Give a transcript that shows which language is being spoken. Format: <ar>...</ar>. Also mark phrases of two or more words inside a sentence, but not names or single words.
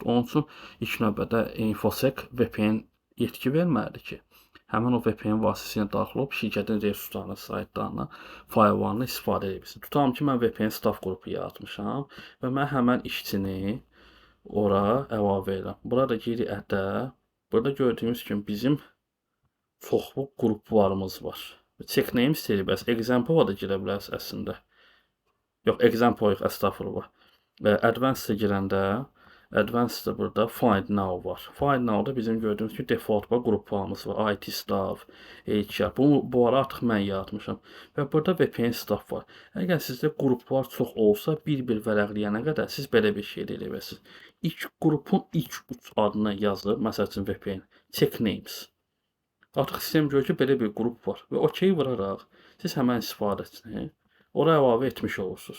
<az>Onun üçün ilk növbədə InfoSec VPN yetki verməlidir ki, həmin o VPN vasitəsilə daxil olub şirkətin resurslarına, saytlarına, firewallına istifadə edə bilirsən. Tutalım ki, mən VPN staff qrupu yaratmışam və mən həmin işçini ora əlavə edirəm. Burada geri ədə. Burada gördüyümüz kimi bizim çoxlu qruplarımız var.</az> <en>Check name</en> <az>istəyirik, bəs example da girə bilərsiniz əslində. Yox, example yox, əstəğfurullah. Advanced-a girəndə, Advanced-da burada</az> <en>Find Now</en> <az>var.</az> <en>Find Now-</en> <az>da bizim gördüyümüz kimi default qruplarımız var. IT staff, HR. Bu ara artıq mən yaratmışam. Və burada VPN staff var. Əgər sizdə qruplar çox olsa, bir-bir vərəqləyənə qədər siz belə bir şey edə bilərsiniz. İlk qrupun ilk 3 adını yazıb, məsəl üçün VPN,</az> <en>check names.</en> <az>Artıq sistem görür ki, belə bir qrup var və OK vuraraq siz həmən istifadəçini ora əlavə etmiş olursunuz.</az>